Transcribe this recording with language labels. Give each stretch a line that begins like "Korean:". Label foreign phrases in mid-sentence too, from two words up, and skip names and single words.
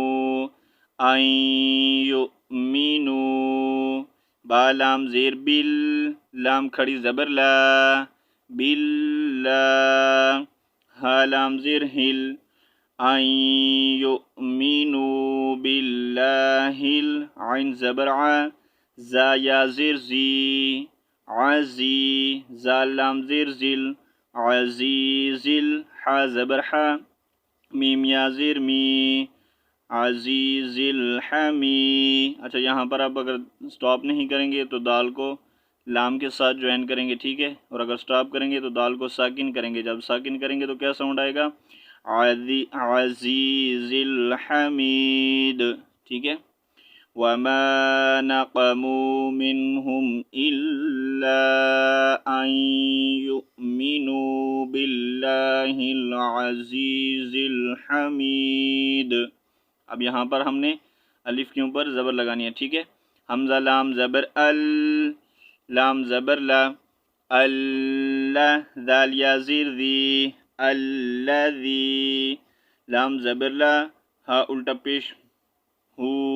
Urdu: آئیں یو مینو، با لام زیر بل، لام کھڑی زبر لا، باللہ، ہا لام زیر ہل، آئیں یؤمنو باللہ، عین زبر ع، زا یا زیر زی، عزی، زال لام زیر زل، عزیزل، حا زبر حا، میم یا زیر می، عزیز الحمی. اچھا یہاں پر آپ اگر سٹاپ نہیں کریں گے تو دال کو لام کے ساتھ جوائن کریں گے، ٹھیک ہے، اور اگر سٹاپ کریں گے تو دال کو ساکن کریں گے. جب ساکن کریں گے تو کیا ساؤنڈ آئے گا؟
Arabic: عزیز الحمید،
Urdu: ٹھیک ہے.
Arabic: وَمَا نَقَمُوا مِنْهُمْ إِلَّا أَن يُؤْمِنُوا بِاللَّهِ الْعَزِيزِ الْحَمِيدِ.
Urdu: اب یہاں پر ہم نے الف کے اوپر زبر لگانی ہے، ٹھیک ہے. حمزہ لام زبر ال، لام زبر لا، اللہ، ذال یا زیر ذی، الذی، لام زبر لا، ہا الٹا پیش ہو،